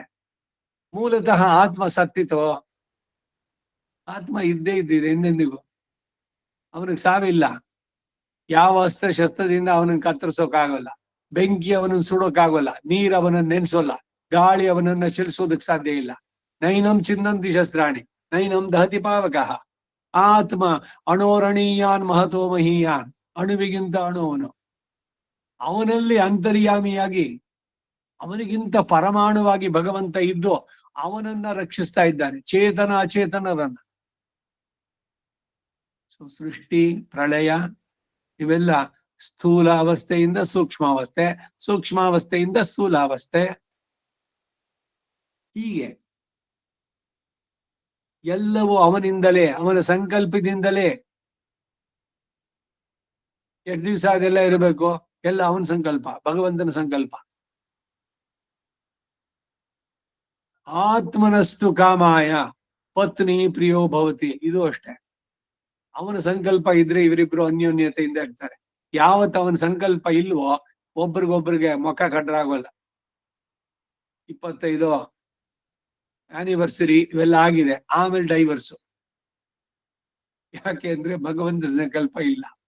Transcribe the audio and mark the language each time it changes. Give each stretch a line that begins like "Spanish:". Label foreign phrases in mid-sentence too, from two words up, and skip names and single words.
Kannada: ಮೂಲತಃ ಆತ್ಮ ಸತ್ತಿತೋ? ಆತ್ಮ ಇದ್ದೇ ಇದ್ದಿದೆ ಎಂದೆಂದಿಗೂ. ಅವನಿಗೆ ಸಾವಿಲ್ಲ. ಯಾವ ಅಸ್ತ್ರ ಶಸ್ತ್ರದಿಂದ ಅವನನ್ನು ಕತ್ತರಿಸೋಕಾಗಲ್ಲ, ಬೆಂಕಿ ಅವನನ್ನು ಸುಡೋಕಾಗಲ್ಲ, ನೀರ್ ಅವನನ್ನು ನೆನ್ಸೋಲ್ಲ, ಗಾಳಿ ಅವನನ್ನ ಚಲಿಸೋದಕ್ ಸಾಧ್ಯ ಇಲ್ಲ.
Sanskrit: ನೈನಂ ಚಿನ್ನಂತಿ ಶಸ್ತ್ರಾಣಿ ನೈನಂ ದಹತಿ ಪಾವಕಃ. ಆತ್ಮ ಅಣೋರಣೀಯಾನ್ ಮಹತೋ ಮಹೀಯಾನ್,
Kannada: ಅಣುವಿಗಿಂತ ಅಣುವನು. ಅವನಲ್ಲಿ ಅಂತರ್ಯಾಮಿಯಾಗಿ ಅವನಿಗಿಂತ ಪರಮಾಣುವಾಗಿ ಭಗವಂತ ಇದ್ದು ಅವನನ್ನ ರಕ್ಷಿಸ್ತಾ ಇದ್ದಾನೆ, ಚೇತನ ಅಚೇತನರನ್ನ. ಸೃಷ್ಟಿ ಪ್ರಳಯ ಇವೆಲ್ಲ ಸ್ಥೂಲ ಅವಸ್ಥೆಯಿಂದ ಸೂಕ್ಷ್ಮಾವಸ್ಥೆ, ಸೂಕ್ಷ್ಮಾವಸ್ಥೆಯಿಂದ ಸ್ಥೂಲಾವಸ್ಥೆ, ಹೀಗೆ ಎಲ್ಲವೂ ಅವನಿಂದಲೇ, ಅವನ ಸಂಕಲ್ಪದಿಂದಲೇ. ಎಷ್ಟು ದಿವಸ ಅದೆಲ್ಲ ಇರಬೇಕು? ಎಲ್ಲ ಅವನ ಸಂಕಲ್ಪ, ಭಗವಂತನ ಸಂಕಲ್ಪ.
Sanskrit: ಆತ್ಮನಸ್ತು ಕಾಮಾಯ ಪತ್ನಿ ಪ್ರಿಯೋ ಭವತಿ,
Kannada: ಇದು ಅಷ್ಟೇ. ಅವನ ಸಂಕಲ್ಪ ಇದ್ರೆ ಇವರಿಬ್ರು ಅನ್ಯೋನ್ಯತೆಯಿಂದ ಇರ್ತಾರೆ. ಯಾವತ್ತು ಅವನ ಸಂಕಲ್ಪ ಇಲ್ವೋ ಒಬ್ರಿಗೊಬ್ರಿಗೆ ಮುಖ ಕಡ್ರಾಗೋಲ್ಲ. 25 ಆನಿವರ್ಸರಿ ಇವೆಲ್ಲ ಆಗಿದೆ, ಆಮೇಲೆ ಡೈವರ್ಸು. ಯಾಕೆ ಅಂದ್ರೆ ಭಗವಂತನ ಸಂಕಲ್ಪ ಇಲ್ಲ.